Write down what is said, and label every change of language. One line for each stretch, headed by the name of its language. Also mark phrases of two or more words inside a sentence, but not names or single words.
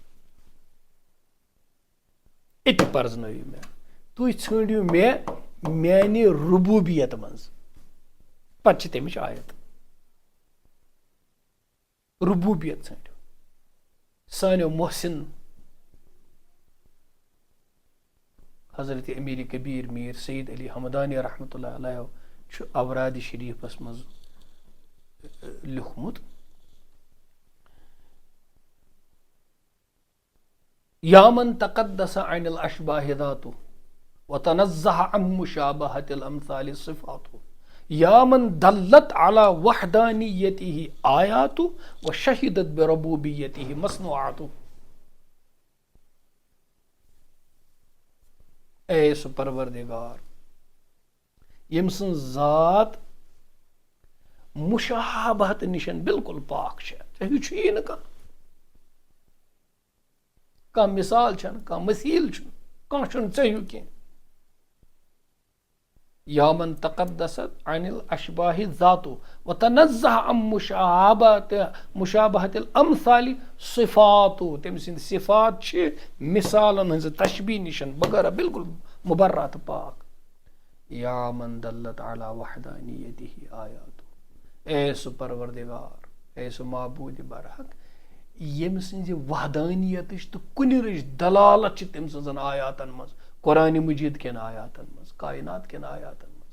Kashmiri: اِتہِ پرزنٲیِو مےٚ تُہۍ ژھٲنٛڈِو مےٚ میانہِ ربوٗبیت منٛز پتہٕ چھِ تمِچ آیت ربوٗبیت ژھٲنٛڈِو سانیو محسن حضرت امیر کبیٖر میٖر سید علی حمدانی
Arabic: رحمتہ اللہ علیہ
Kashmiri: چھُ اورادِ شریٖفس منٛز لیوٗکھمُت
Arabic: یا من تقدس عن الاشباہ ذاتُ وتنزہ عن مشابہۃ الامثال صفاتُ یا من دلت علی وحدانیتہ آیاتُ وشہدت بربوبیتہ مصنوعاتُ
Kashmiri: اے سُہ پروردگار ییٚمۍ سٕنٛز ذات مُشابہت نِش بالکل پاک چھےٚ ژےٚ ہیوٗ چھُیی نہٕ کانٛہہ مثال چھنہٕ کانٛہہ مثیل چھُنہٕ کانٛہہ چھُنہٕ ژےٚ ہیوٗ کینٛہہ
Arabic: یا من تقدست عن الاشباہ ذاتُ وتنزہ عن مشابہۃ الامثال صفاتُ
Kashmiri: تٔمۍ سٕنٛدۍ صفات چھِ مثالن ہٕنٛزِ تشبیہ نِش بغٲر بالکل مبرہ تہٕ پاک
Arabic: یا من دلت علی وحدانیتہ آیاتُ
Kashmiri: اے سُہ پروردگار اے سُہ معبوٗدِ برحق ییٚمہِ سٕنٛزِ وحدانیتٕچ تہٕ کُنِرٕچ دلالت چھِ تٔمۍ سٕنٛزن آیاتن منٛز، قرآنِ مجیٖد کٮ۪ن آیاتن منٛز، کاینات کٮ۪ن آیاتن منٛز.